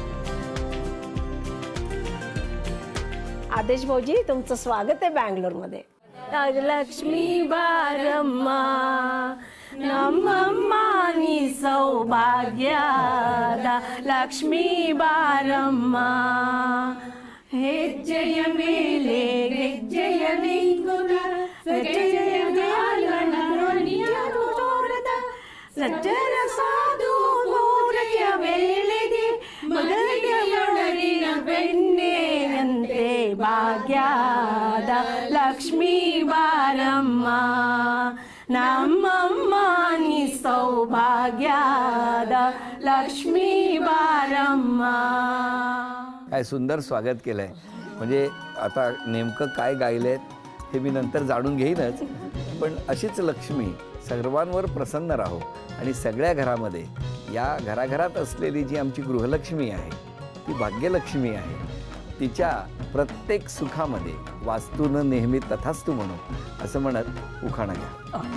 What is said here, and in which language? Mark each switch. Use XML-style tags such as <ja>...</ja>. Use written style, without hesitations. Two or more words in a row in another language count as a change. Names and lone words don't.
<mr>आदेश भाऊजी, तुमचं स्वागत आहे बँगलोरमध्ये।</mr> <kn>ಲಕ್ಷ್ಮೀ ಬಾರಮ್ಮ ನಮ್ಮಮ್ಮ ನೀ ಸೌಭಾಗ್ಯದ ಲಕ್ಷ್ಮೀ ಬಾರಮ್ಮ ಹೆಜ್ಜೆಯ ಮೇಲೆ ಗೆಜ್ಜೆಯ ನಿಂಗುನ ಸಜ್ಜೆಯ ಗಾಲನರೊನಿಯ ತೋರದ ಸಜ್ಜನ ಸಾಧು ಪೂರೆಯ ವೇಳೆಗೆ ಮಗಲಿಗೆಯೊಳಗಿನ ಬೆಣ್ಣೆಯಂತೆ ಭಾಗ್ಯದ ಲಕ್ಷ್ಮೀ ಬಾರಮ್ಮ ನಮ್ಮಮ್ಮ ನಿ ಸೌಭಾಗ್ಯದ ಲಕ್ಷ್ಮೀ ಬಾರಮ್ಮ।</kn> <mr>काय सुंदर स्वागत केलं आहे। म्हणजे आता नेमकं काय गायलेत हे मी नंतर जाणून घेईनच, पण अशीच लक्ष्मी सर्वांवर प्रसन्न राहो आणि सगळ्या घरामध्ये या घराघरात असलेली जी आमची गृहलक्ष्मी आहे ती भाग्यलक्ष्मी आहे, तिच्या प्रत्येक सुखामध्ये वास्तूनं नेहमी तथास्तु म्हणू असं म्हणत उखाणा घ्या।</mr>